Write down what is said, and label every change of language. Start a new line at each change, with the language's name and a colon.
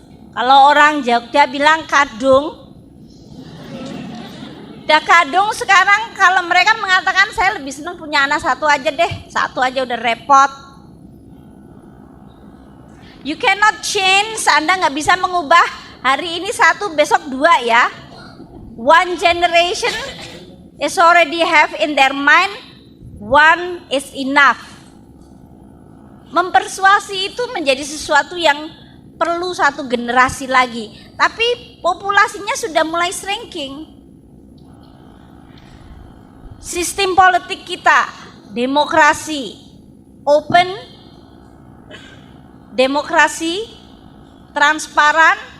Indonesian: Kalau orang Jogja bilang kadung, udah kadung. Sekarang kalau mereka mengatakan saya lebih senang punya anak 1 aja deh, 1 aja udah repot.
English: You cannot change,
Indonesian: Anda nggak bisa mengubah hari ini 1 besok 2 ya.
English: One generation is already have in their mind, 1 is enough.
Indonesian: Mempersuasi itu menjadi sesuatu yang perlu 1 generasi lagi. Tapi populasinya sudah mulai shrinking. Sistem politik kita, demokrasi, open, demokrasi, transparan.